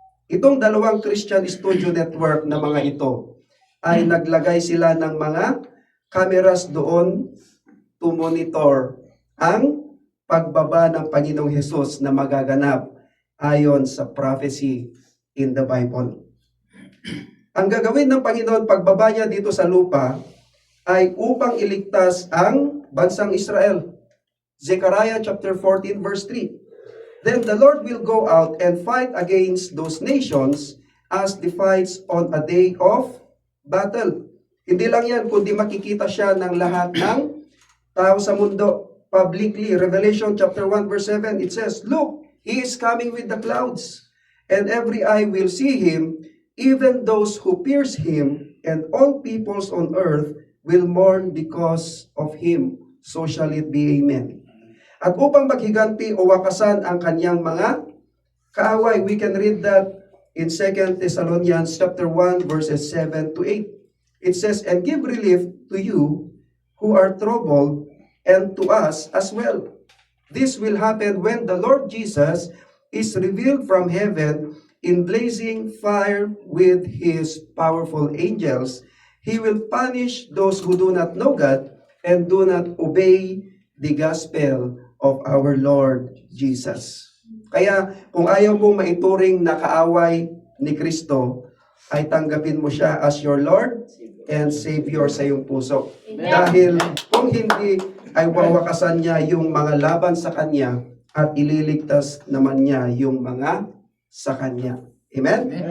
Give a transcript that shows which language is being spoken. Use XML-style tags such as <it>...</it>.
<tl>Itong dalawang Christian Studio Network na mga ito ay naglagay sila ng mga cameras doon</tl> <en>to monitor</en> <tl>ang pagbaba ng Panginoong Hesus na magaganap ayon sa prophecy in the Bible. Ang gagawin ng Panginoon pagbaba niya dito sa lupa ay upang iligtas ang bansang Israel.</tl> <en>Zechariah chapter 14 verse 3. "Then the Lord will go out and fight against those nations as the fights on a day of battle."</en> <tl>Hindi lang yan, kundi makikita siya ng lahat ng tao sa mundo publicly.</tl> <en>Revelation chapter 1 verse 7, it says, "Look, he is coming with the clouds, and every eye will see him, even those who pierce him, and all peoples on earth will mourn because of him. So shall it be, amen."</en> <tl>At upang maghiganti o wakasan ang kanyang mga kaaway,</tl> <en>we can read that in 2 Thessalonians chapter 1 verses 7 to 8. It says, "And give relief to you who are troubled, and to us as well. This will happen when the Lord Jesus is revealed from heaven in blazing fire with his powerful angels. He will punish those who do not know God and do not obey the gospel of our Lord Jesus.</en> <tl>Kaya kung ayaw mong maituring na kaaway ni Kristo, ay tanggapin mo siya</tl> <en>as your Lord and Savior</en> <tl>sa iyong puso. Dahil kung hindi, ay wawakasan niya yung mga laban sa Kanya at ililigtas naman niya yung mga sa Kanya. Amen?</tl>